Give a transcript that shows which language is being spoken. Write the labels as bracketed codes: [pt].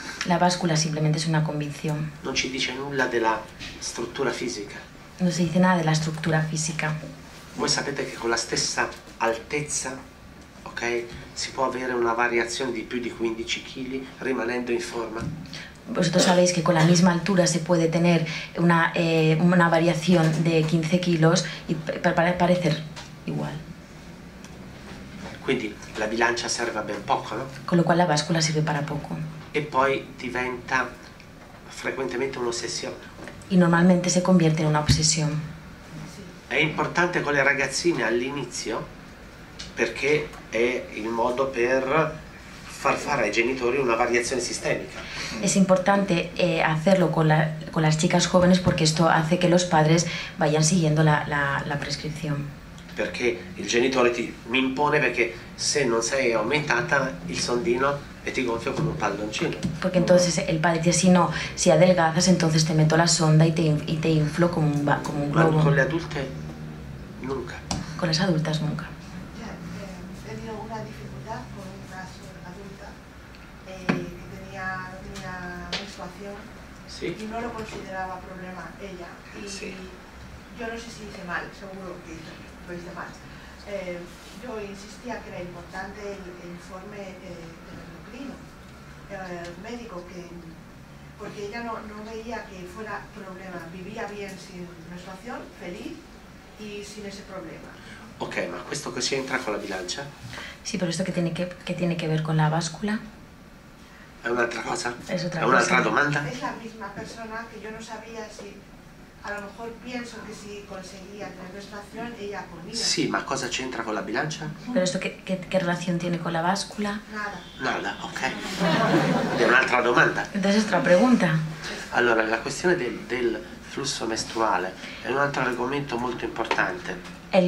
[es] La báscula simplemente es una convicción. [it] Non ci dice nulla della struttura fisica. [es] No se dice nada de la estructura física. [it] Voi sapete che con la stessa altezza, ok, si può avere una variazione di più di 15 kg rimanendo in forma? [es] Vosotros sabéis que con la misma altura se puede tener una variación de 15 kilos y parecer igual. [it] Quindi la bilancia serve a ben poco, no? [es] Con lo cual la báscula sirve para poco. [it] E poi diventa frequentemente un'ossessione. [es] Y normalmente se convierte en una obsesión. [it] È importante con le ragazzine all'inizio perché è il modo per far fare ai genitori una variazione sistemica. [es] Es importante hacerlo con las chicas jóvenes porque esto hace que los padres vayan siguiendo la prescripción. [it] Perché il genitore mi impone perché se non sei aumentata il sondino e ti gonfio come un palloncino. [es] Porque entonces el padre dice, si adelgazas entonces te meto la sonda y te inflo como un globo. [it] Ma con le adulte nunca. [es] Con las adultas nunca. He tenido una dificultad con una adulta que no tenía menstruación [it] Sì? [es] y no lo consideraba problema ella. Y Sí. yo no sé si hice mal, seguro que lo hice mal. Yo insistía que era importante el informe del endocrino, médico, porque ella no veía que fuera problema, vivía bien sin menstruación, feliz y sin ese problema. [it] Ok, ma questo così entra con la bilancia? [es] Sí, pero esto que tiene que ver con la báscula. [it] È un'altra cosa? [es] Es otra [it] È un'altra [es] cosa. [it] domanda? [es] Es la misma persona que yo no sabía si, a lo mejor pienso que si conseguía tener menstruación, ella conmigo. [it] Sì, ma cosa c'entra con la bilancia? [es] Pero esto ¿qué relación tiene con la báscula? Nada. Nada, [it] ok. È un'altra domanda. [es] Entonces otra pregunta. [it] Allora, la questione del flusso mestruale è un altro argomento molto importante.